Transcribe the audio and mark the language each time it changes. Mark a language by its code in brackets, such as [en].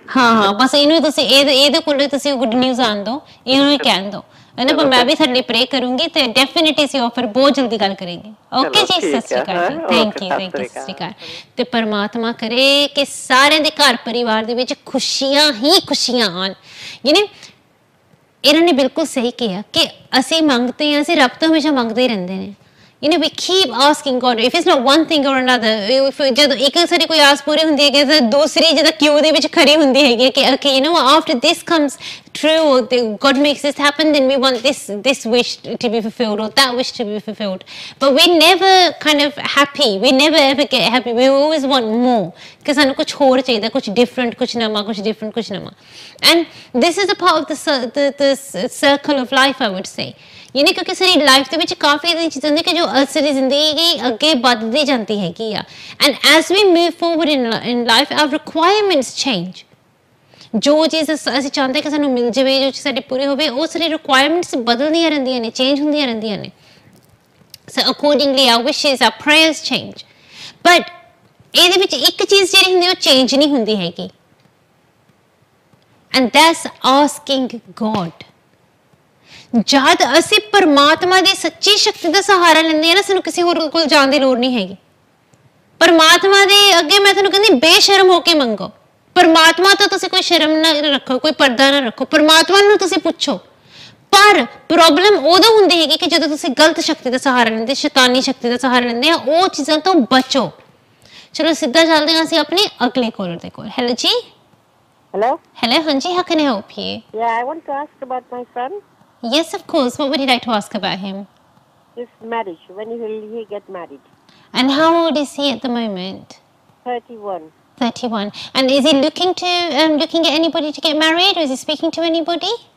[pa] ਹਾਂ ਬਸ ਇਹਨੂੰ ਤੁਸੀਂ ਇਹਦੇ ਕੋਲ ਤੁਸੀਂ ਗੁੱਡ ਨਿਊਜ਼ ਆਣ ਦੋ, ਇਹਨੂੰ ਹੀ ਕਹਿਣ ਦੋ ਹੈ ਨਾ। ਪਰ ਮੈਂ ਵੀ ਤੁਹਾਡੇ ਲਈ ਪ੍ਰੇ ਕਰੂੰਗੀ ਤੇ ਡੈਫੀਨਿਟਲੀ ਅਸੀਂ ਆਫਰ ਬਹੁਤ ਜਲਦੀ ਗੱਲ ਕਰਾਂਗੇ। ਓਕੇ ਜੀ, ਸਤਿ ਸ਼੍ਰੀ ਅਕਾਲ ਜੀ, ਥੈਂਕ ਯੂ ਸਤਿ ਸ਼੍ਰੀ ਅਕਾਲ। ਤੇ ਪਰਮਾਤਮਾ ਕਰੇ ਕਿ ਸਾਰਿਆਂ ਦੇ ਘਰ ਪਰਿਵਾਰ ਦੇ ਵਿੱਚ ਖੁਸ਼ੀਆਂ ਹੀ ਖੁਸ਼ੀਆਂ ਆਣ। ਇਹਨਾਂ ਨੇ ਬਿਲਕੁਲ ਸਹੀ ਕਿਹਾ ਕਿ ਅਸੀਂ ਮੰਗਦੇ ਹਾਂ, ਅਸੀਂ ਰੱਬ ਤੋਂ ਹਮੇਸ਼ਾ ਮੰਗਦੇ ਹੀ ਰਹਿੰਦੇ ਨੇ। [en] we keep asking God if it's not one thing or another। [pa] ਜਦੋਂ ਇੱਕ ਸਾਡੀ ਕੋਈ ਆਸ ਪੂਰੀ ਹੁੰਦੀ ਹੈ ਕਿ ਦੂਸਰੀ ਜਿਹਦਾ ਕਿਉਂ ਦੇ ਵਿੱਚ ਖੜੀ ਹੁੰਦੀ ਹੈਗੀ ਕਿ [en] okay you know after this comes true, God makes this happen, then we want this wish to be fulfilled or that wish to be fulfilled, but we're never kind of happy, we never ever get happy, we always want more [pa] ਕਿ ਸਾਨੂੰ ਕੁਝ ਹੋਰ ਚਾਹੀਦਾ, ਕੁਝ different, ਕੁਝ ਨਵਾਂ, [en] ਕੁਝ ਡਿਫਰੈਂਟ, ਕੁਝ ਨਵਾਂ। and this is a part of the circle of life, I would say। [pa] ਕਿਉਂਕਿ ਸਾਡੀ ਲਾਈਫ ਦੇ ਵਿੱਚ ਕਾਫੀ ਇਹਦੀਆਂ ਚੀਜ਼ਾਂ ਹੁੰਦੀਆਂ ਕਿ ਜੋ ਸਾਡੀ ਜ਼ਿੰਦਗੀ ਅੱਗੇ ਵੱਧਦੀ ਜਾਂਦੀ ਹੈਗੀ ਆ। [en] And as we move forward in life our requirements change. [pa] ਜੋ ਚੀਜ਼ ਅਸੀਂ ਚਾਹੁੰਦੇ ਕਿ ਸਾਨੂੰ ਮਿਲ ਜਾਵੇ, ਜੋ ਚੀਜ਼ ਸਾਡੀ ਪੂਰੀ ਹੋਵੇ, ਉਹ ਸਾਡੀ ਰਿਕੁਆਇਰਮੈਂਟਸ ਬਦਲਦੀਆਂ ਰਹਿੰਦੀਆਂ ਨੇ, ਚੇਂਜ ਹੁੰਦੀਆਂ ਰਹਿੰਦੀਆਂ ਨੇ। [en] So accordingly our wishes, our prayers change. [pa] ਬਟ ਇਹਦੇ ਵਿੱਚ ਇੱਕ ਚੀਜ਼ ਜਿਹੜੀ ਹੁੰਦੀ ਉਹ ਚੇਂਜ ਨਹੀਂ ਹੁੰਦੀ ਹੈਗੀ, [en] And that's asking God. [pa] ਜਦ ਅਸੀਂ ਪਰਮਾਤਮਾ ਦੀ ਸੱਚੀ ਸ਼ਕਤੀ ਦਾ ਸਹਾਰਾ ਲੈਂਦੇ ਆ ਨਾ, ਸਾਨੂੰ ਕਿਸੇ ਹੋਰ ਕੋਲ ਜਾਣ ਦੀ ਲੋੜ ਨਹੀਂ ਹੈਗੀ। ਪਰਮਾਤਮਾ ਦੇ ਅੱਗੇ ਮੈਂ ਤੁਹਾਨੂੰ ਕਹਿੰਦੀ ਬੇਸ਼ਰਮ ਹੋ ਕੇ ਮੰਗੋ। ਪਰਮਾਤਮਾ ਤੋਂ ਤੁਸੀਂ ਕੋਈ ਸ਼ਰਮ ਨਾ ਰੱਖੋ, ਕੋਈ ਪਰਦਾ ਨਾ ਰੱਖੋ, ਪਰਮਾਤਮਾ ਨੂੰ ਤੁਸੀਂ ਪੁੱਛੋ। ਪਰ ਪ੍ਰੋਬਲਮ ਉਦੋਂ ਹੁੰਦੀ ਹੈਗੀ ਕਿ ਜਦੋਂ ਤੁਸੀਂ ਗਲਤ ਸ਼ਕਤੀ ਦਾ ਸਹਾਰਾ ਲੈਂਦੇ, ਸ਼ੈਤਾਨੀ ਸ਼ਕਤੀ ਦਾ ਸਹਾਰਾ ਲੈਂਦੇ ਆ, ਉਹ ਚੀਜ਼ਾਂ ਤੋਂ ਬਚੋ। ਚਲੋ ਸਿੱਧਾ ਚੱਲਦੇ ਹਾਂ ਅਸੀਂ ਆਪਣੇ ਅਗਲੇ ਕਾਲਰ ਦੇ ਕੋਲ। ਹੈਲੋ ਜੀ। [en] Hello ਹਾਂਜੀ, how can I help you? Yeah, I want to ask about my son. Yes, of course. What would you like to ask about him? His marriage. When will he get married? And how old is he at the moment? 31. 31. And is he looking at anybody to get married, or is he speaking to anybody?